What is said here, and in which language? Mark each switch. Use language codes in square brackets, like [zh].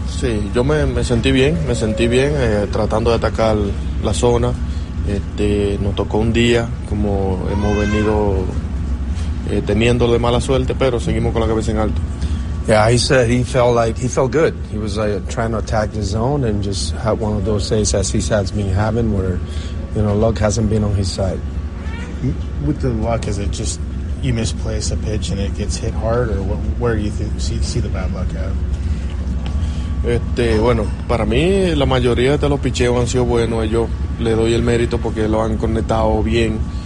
[es] Sí, yo me sentí bien tratando de atacar la zona. Nos tocó un día, como hemos venido teniendo de mala suerte, pero seguimos con la cabeza en alto. [en] Yeah, he said he felt like he felt good. He was like trying to attack his zone and just had one of those days as he has been having where, you know, luck hasn't been on his side. With the luck, is it just you misplace a pitch and it gets hit hard, or where do you see the bad luck at? [es] Bueno, para mí la mayoría de los picheos han sido buenos. Yo le doy el mérito porque lo han conectado bien.